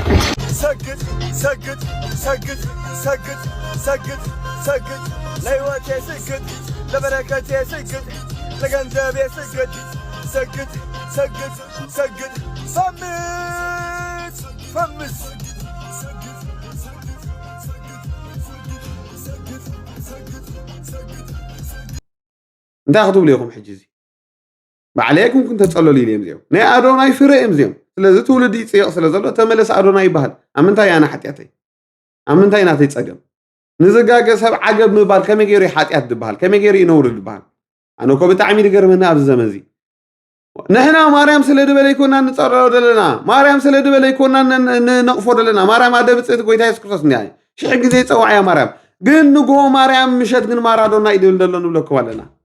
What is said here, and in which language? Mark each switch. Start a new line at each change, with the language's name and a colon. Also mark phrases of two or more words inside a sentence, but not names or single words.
Amharic: ሰግጥ ለሕይወቴ ስግድ ለበረከቴ ስግድ ለገንዘቤ ስግድ ሰግጥ ፈምስ
Tigrinya: እንታይ ክትብሉ ኢኹም ሕጂ እዚ ባዕለይኩም ኩን ተፀለሉ ኢልዮም እዚኦም ናይ ኣዶናይ ፍረ እዮም እዚኦም ስለዚ ትውልዲ ይፅይቕ ስለ ዘሎ ተመለስ ኣዶናይ ይበሃል ኣብ ምንታይ ኣነ ሓጢኣተይ ኣብ ምንታይ ናተይ ፀገም ንዝጋገ ሰብ ዓገብ ምባል ከመይ ገይሩ ሓጢኣት ድበሃል ከመይ ገይሩ ይነውር ድበሃል ኣነ እኮ ብጣዕሚ ድገርመና ኣብዚ ዘመን እዚ ንሕና ማርያም ስለ ድበለ ይኮና ንፀረሮ ዘለና ማርያም ስለ ድበለ ይኮና ንነቕፎ ዘለና ማርያም ኣደ ብፅእቲ ጎይታ የሱስ ክርስቶስ እንዲያ ሽሕ ግዜ ፀዋዕያ ማርያም ግን ንግሆ ማርያም ምሸት ግን ማራዶና ይድብል ዘሎ ንብለኩም ኣለና